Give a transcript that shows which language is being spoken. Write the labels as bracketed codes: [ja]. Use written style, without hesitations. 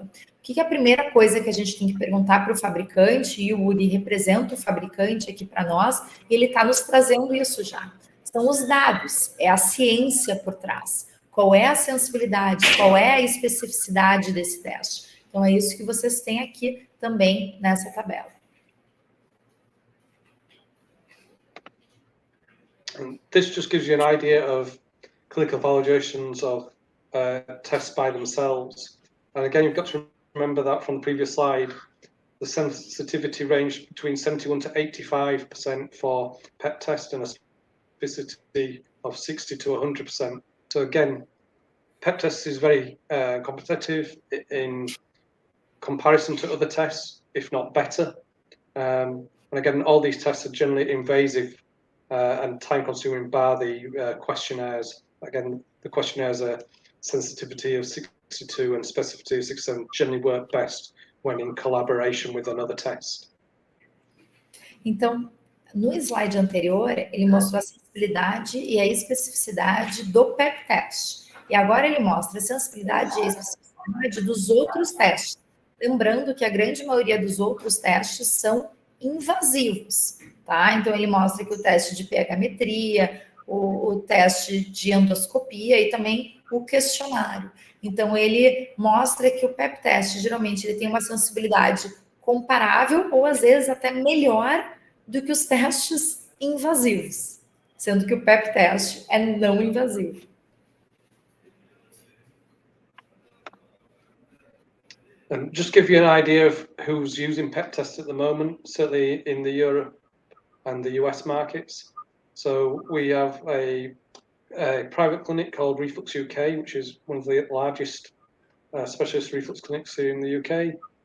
[pt] O que é a primeira coisa que a gente tem que perguntar para o fabricante, e o Uri representa o fabricante aqui para nós, e ele está nos trazendo isso já. São os dados, é a ciência por trás. Qual é a sensibilidade, qual é a especificidade desse teste? Então, é isso que vocês têm aqui também nessa tabela. [en] This just gives you an idea of clinical validations of tests by themselves. And again, you've got to remember that from the previous slide, the sensitivity range between 71 to 85% for PET test and a specificity of 60 to 100%. So again, PET test is very competitive in comparison to other tests, if not better. And again, all these tests are generally invasive and time-consuming, bar the questionnaires. Again, the questionnaires are sensitivity of 62 and specificity of 67 generally work best when in collaboration with another test. [pt] Então, no slide anterior, ele mostrou a sensibilidade e a especificidade do PEP teste. E agora ele mostra a sensibilidade e a especificidade dos outros testes. Lembrando que a grande maioria dos outros testes são invasivos, tá? Então, ele mostra que o teste de pH-metria, o teste de endoscopia e também o questionário. Então, ele mostra que o PEP teste, geralmente, ele tem uma sensibilidade comparável ou, às vezes, até melhor do que os testes invasivos, sendo que o PEP teste é não invasivo. [en] Just give you an idea of who's using PEP tests at the moment, certainly in the Europe and the US markets. So we have a private clinic called Reflux UK, which is one of the largest specialist reflux clinics here in the UK.